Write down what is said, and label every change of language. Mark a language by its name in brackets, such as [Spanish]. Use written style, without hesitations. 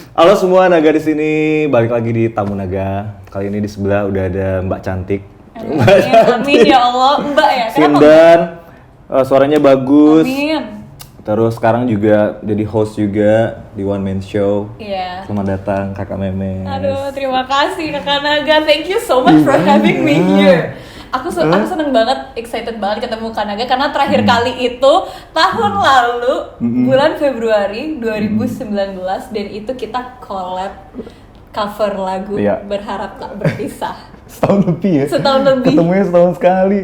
[Indonesian] Halo semua, Naga di sini. Balik lagi di tamu Naga. Kali ini di sebelah udah ada Mbak cantik. Amin ya Allah, Mbak ya. Sinden, suaranya bagus. Amin. Terus sekarang juga jadi host juga di One Man Show. Iya. Selamat datang Kakak Memes. Aduh, terima kasih Kakak Naga. [English] Thank you so much for having me here. [Indonesian] Aku seneng banget, excited banget ketemu Kak Naga karena terakhir kali itu tahun lalu bulan Februari 2019 dan itu kita collab cover lagu Berharap Tak Berpisah. Setahun lebih ya? Setahun lebih. Ketemunya setahun sekali.